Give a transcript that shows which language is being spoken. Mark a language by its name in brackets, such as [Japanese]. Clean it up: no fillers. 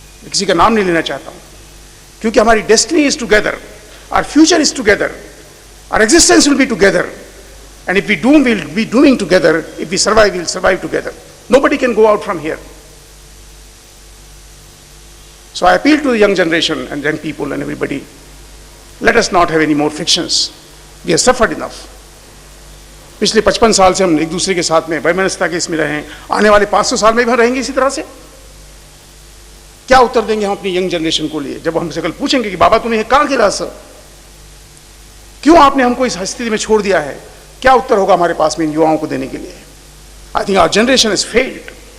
[Hindi] किसी का नाम नहीं लेना चाहता हूं, क्योंकि हमारी [English] Destiny is together, our future is together, our existence will be together, and if we doom will be doing together, if we survive will survive together. Nobody can go out from here. So I appeal to the young generation and young people and everybody, let us not have any more frictions. We have suffered enough. [Hindi] पिछले 55 साल से हम एक दूसरे के साथ में वैमनस्यता के इसमें रहे हैं, आने वाले 500 साल में भी हम रहेंगे इसी तरह से। क्या उत्तर देंगे हम अपनी यंग जनरेशन को लिए जब हमसे कल पूछेंगे कि बाबा तुम्हें कहाँ गिरा सर, क्यों आपने हमको इस स्थिति में छोड़ दिया है? क्या उत्तर होगा हमारे पास में इन युवाओं को देने के लिए? [English] I think our generation is failed.